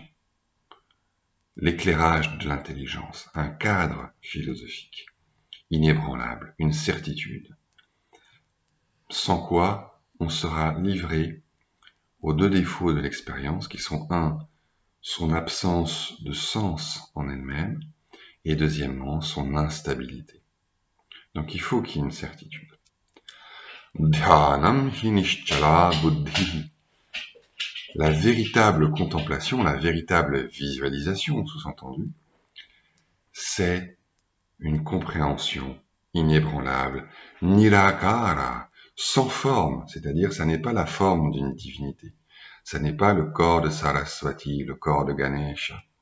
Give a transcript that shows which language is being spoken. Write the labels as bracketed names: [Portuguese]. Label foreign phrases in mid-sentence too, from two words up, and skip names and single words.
[French] l'éclairage de l'intelligence, un cadre philosophique inébranlable, une certitude, sans quoi on sera livré aux deux défauts de l'expérience qui sont son absence de sens en elle-même et deuxièmement son instabilité. Donc il faut qu'il y ait une certitude. [Sanskrit] ध्यानं हि निश्चला बुद्धि. [French] La véritable contemplation, la véritable visualisation, sous-entendu, c'est une compréhension inébranlable, nirakara, sans forme, c'est-à-dire ça n'est pas la forme d'une divinité, ça n'est pas le corps de Saraswati, le corps de Ganesha,